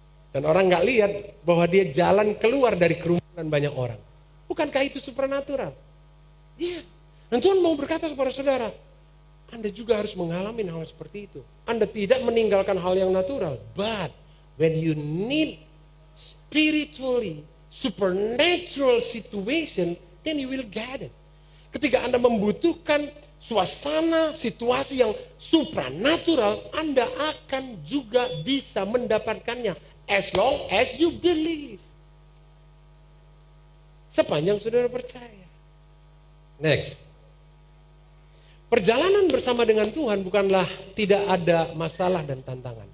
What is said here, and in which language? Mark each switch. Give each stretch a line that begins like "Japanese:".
Indonesian: Dan orang nggak lihat bahwa dia jalan keluar dari kerumunan banyak orang. Bukankah itu supranatural? Iya. Dan Tuhan mau berkata kepada saudara, Anda juga harus mengalami hal seperti itu. Anda tidak meninggalkan hal yang natural.
English: But when you need spiritually supernatural situation, then you will get it.
Indonesian: Ketika Anda membutuhkan suasana, situasi yang supranatural, Anda akan juga bisa mendapatkannya.
English: As long as you believe.
Indonesian: Sepanjang saudara percaya. Next. Perjalanan bersama dengan Tuhan bukanlah tidak ada masalah dan tantangan.